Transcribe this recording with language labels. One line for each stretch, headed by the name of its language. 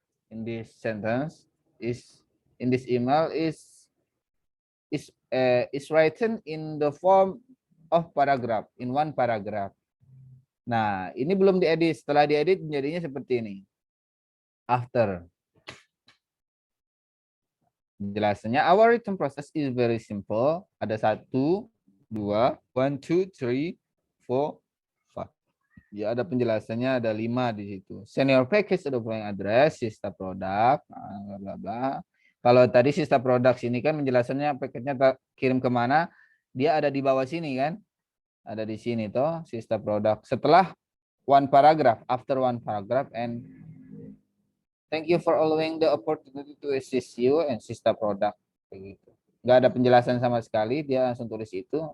English: In this sentence in this email is written in the form of paragraph, in one paragraph.
Indonesian: Nah, ini belum diedit. Setelah diedit menjadinya seperti ini. After. Penjelasannya,
English: our written process is very simple.
Indonesian: Ada 1, 2, 1, 2, 3, 4, 5. Ya, ada penjelasannya, ada 5 di situ.
English: Send your package to the following address, Sista Product, bla bla bla.
Indonesian: Kalau tadi Sista Product ini kan penjelasannya paketnya kirim kemana, dia ada di bawah sini kan? Ada di sini toh, Sista Product. Setelah
English: one paragraph, after one paragraph, and thank you for allowing the opportunity to assist you and Sista Product.
Indonesian: Begitu. Nggak ada penjelasan sama sekali, dia langsung tulis itu.